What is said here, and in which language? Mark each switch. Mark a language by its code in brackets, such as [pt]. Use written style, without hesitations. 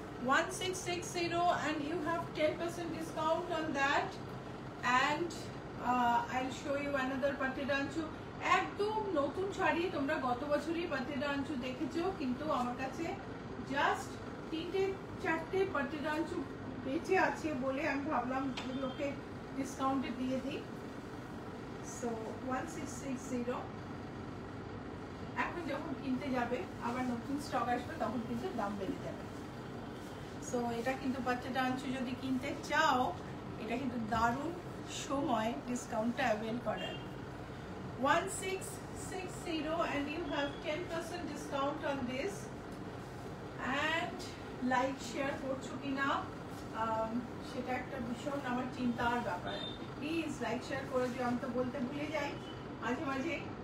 [en] 1660, and you have 10% discount on that. And I'll show you another পাট্টেদা আঞ্চু, [bn] একদম নতুন শাড়ি। তোমরা গত বছরই পাট্টেদা আঞ্চু দেখেছো, কিন্তু আমার কাছে জাস্ট 3-4টে পাট্টেদা আঞ্চু বেঁচে আছে বলে আমি ভাবলাম এগুলোকে ডিসকাউন্টে দিয়ে দিই। সো 1660। এখন যখন কিনতে যাবে আবার নতুন স্টক আসবে তখন কিন্তু দাম বেড়ে যাবে। সো এটা কিন্তু বাচ্চাটা আনছো যদি কিনতে চাও, এটা কিন্তু দারুণ সময় ডিসকাউন্টটা অ্যাভেল করার। [en] 1660 and you have 10% discount on this. [bn] And like share করছো কিনা সেটা একটা ভীষণ আমার চিন্তার ব্যাপার। প্লিজ লাইক শেয়ার করে দিও, আমি তো বলতে ভুলে যাই মাঝে মাঝে।